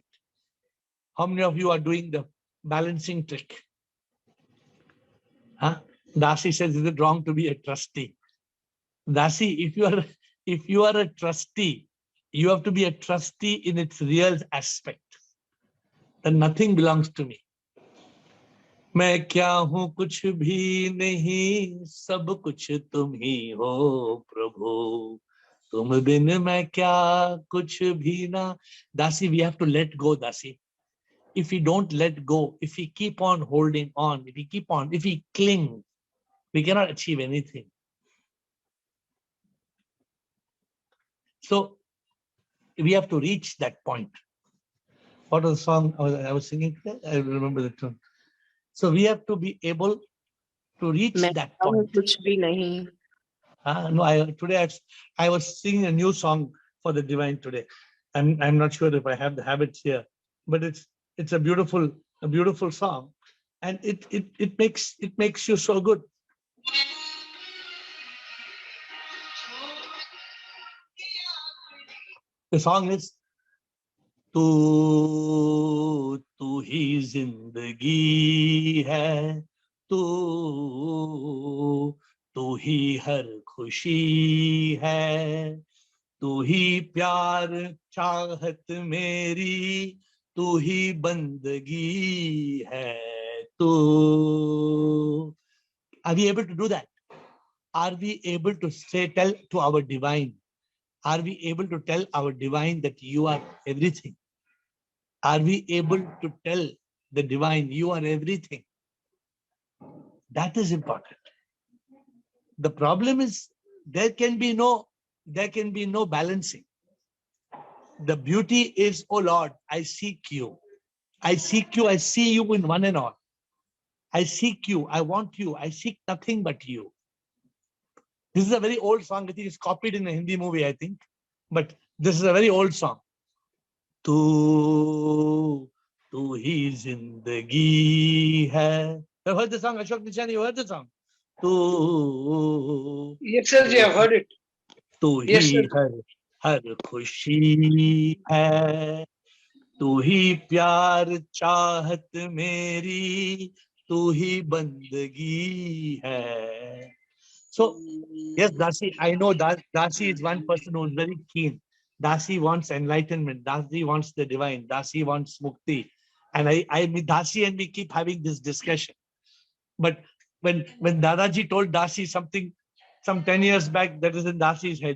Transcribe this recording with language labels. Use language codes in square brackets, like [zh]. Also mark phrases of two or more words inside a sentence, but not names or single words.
[en] How many of you are doing the balancing trick? Huh? Dasi says, is it wrong to be a trustee? Dasi, if you are a trustee, you have to be a trustee in its real aspect. Then nothing belongs to me. [hi] मैं क्या हूँ कुछ भी नहीं, सब कुछ तुम ही हो प्रभु, तुम बिन मैं क्या कुछ भी ना. [en] Dasi, we have to let go, Dasi. If we don't let go, if we keep on holding on, if we cling, we cannot achieve anything. So we have to reach that point. What was the song I was singing today? I remember the tune. So we have to be able to reach [hi] मैं [en] that [hi] हूँ [en] point. [hi] कुछ भी नहीं. [en] No, today I was singing a new song for the divine today. I'm not sure if I have the habits here, but it's a beautiful song, and it makes you so good. The song is [hi] तू तू ही जिंदगी है, तू तू ही हर खुशी है, तू ही प्यार चाहत मेरी, तू ही बंदगी है, तू. [en] Are we able to do that? Are we able to tell to our divine? Are we able to tell our divine that you are everything? Are we able to tell the divine you are everything? That is important. The problem is there can be no balancing. The beauty is, oh Lord, I seek you. I seek you. I see you in one and all. I seek you. I want you. I seek nothing but you. This is a very old song. I think it's copied in a Hindi movie, I think. But this is a very old song. [hi] तू तू ही जिंदगी है. [en] You heard the song, Ashok Nishani? You heard the song? तू. Yes, sir, I've heard it. [hi] तू ही हर खुशी है, तू ही प्यार चाहत मेरी, तू ही बंदगी है. [en] So yes, Dasi, I know that Dasi is one person who is very keen. Dasi wants enlightenment. Dasi wants the divine. Dasi wants mukti. And Dasi and me keep having this discussion. But when Dadaji told Dasi something some 10 years back, that is in Dasi's head.